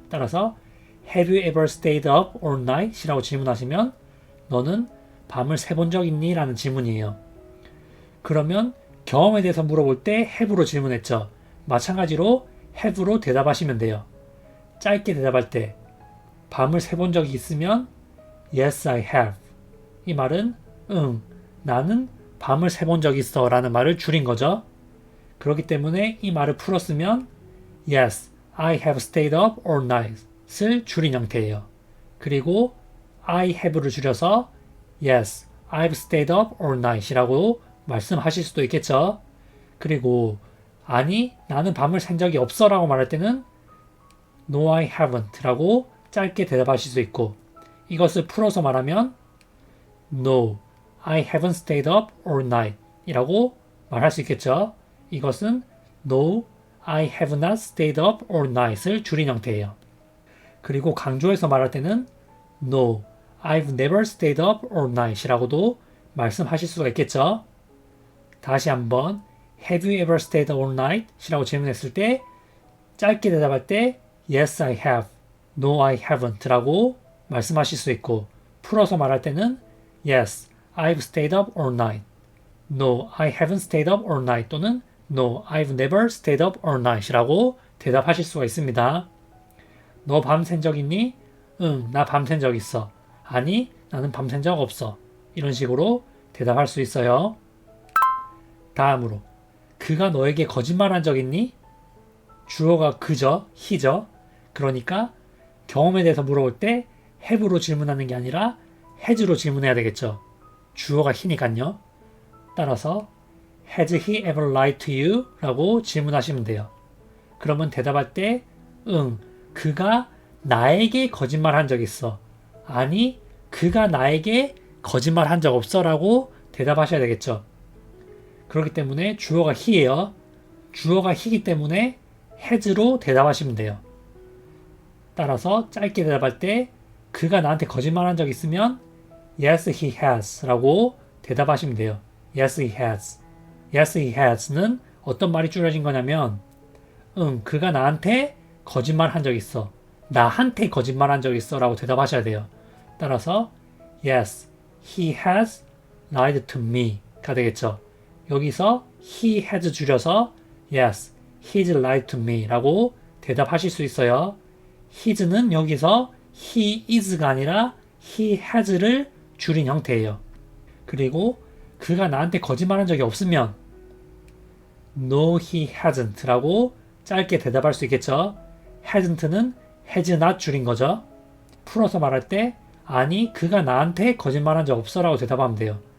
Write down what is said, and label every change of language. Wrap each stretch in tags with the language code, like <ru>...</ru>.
<ko>따라서</ko> <en>Have you ever stayed up all night?</en> <ko>이라고 질문하시면 너는 밤을 새본 적 있니? 라는 질문이에요. 그러면 경험에 대해서 물어볼 때 have로 질문했죠. 마찬가지로 have로 대답하시면 돼요. 짧게 대답할 때 밤을 새본 적이 있으면</ko> <en>yes, I have.</en> <ko>이 말은 나는 밤을 새본 적이 있어 라는 말을 줄인 거죠. 그렇기 때문에 이 말을 풀었으면</ko> <en>yes, I have stayed up all night</en> <ko>을 줄인 형태예요. 그리고 I have를 줄여서</ko> <en>yes, I've stayed up all night</en> <ko>이라고 말씀하실 수도 있겠죠. 그리고 아니, 나는 밤을 샌 적이 없어 라고 말할 때는</ko> <en>No, I haven't</en> <ko>라고 짧게 대답하실 수 있고 이것을 풀어서 말하면</ko> <en>No, I haven't stayed up all night</en> <ko>이라고 말할 수 있겠죠. 이것은</ko> <en>No, I have not stayed up all night</en> <ko>을 줄인 형태예요. 그리고 강조해서 말할 때는</ko> <en>No, I've never stayed up all night</en> <ko>이라고도 말씀하실 수가 있겠죠. 다시 한번</ko> <en>Have you ever stayed all night?</en> <ko>이라고 질문했을 때 짧게 대답할 때</ko> <en>Yes, I have. No, I haven't</en> <ko>라고 말씀하실 수 있고 풀어서 말할 때는</ko> <en>Yes, I've stayed up all night. No, I haven't stayed up all night</en> <ko>또는</ko> <en>No, I've never stayed up all night</en> <ko>이라고 대답하실 수가 있습니다. 너 밤샌 적 있니? 응, 나 밤샌 적 있어. 아니, 나는 밤샌 적 없어. 이런 식으로 대답할 수 있어요. 다음으로 그가 너에게 거짓말한 적 있니? 주어가 그죠, he죠. 그러니까 경험에 대해서 물어볼 때 have로 질문하는 게 아니라 has로 질문해야 되겠죠. 주어가 he니까요. 따라서</ko> <en>Has he ever lied to you?</en> <ko>라고 질문하시면 돼요. 그러면 대답할 때 응, 그가 나에게 거짓말한 적 있어. 아니, 그가 나에게 거짓말한 적 없어 라고 대답하셔야 되겠죠. 그렇기 때문에 주어가 he예요. 주어가 he이기 때문에 has로 대답하시면 돼요. 따라서 짧게 대답할 때 그가 나한테 거짓말한 적 있으면</ko> <en>Yes, he has</en> <ko>라고 대답하시면 돼요.</ko> <en>Yes, he has. Yes, he has</en> <ko>는 어떤 말이 줄여진 거냐면 응, 그가 나한테 거짓말한 적 있어. 나한테 거짓말한 적 있어 라고 대답하셔야 돼요. 따라서</ko> <en>Yes, he has lied to me</en> <ko>가 되겠죠. 여기서</ko> <en>he has</en> <ko>줄여서</ko> <en>Yes, he's lied to me</en> <ko>라고 대답하실 수 있어요. his는 여기서 he is가 아니라 he has를 줄인 형태예요. 그리고 그가 나한테 거짓말한 적이 없으면</ko> <en>No, he hasn't</en> <ko>라고 짧게 대답할 수 있겠죠. hasn't는 has not 줄인 거죠. 풀어서 말할 때 아니, 그가 나한테 거짓말한 적 없어 라고 대답하면 돼요.</ko>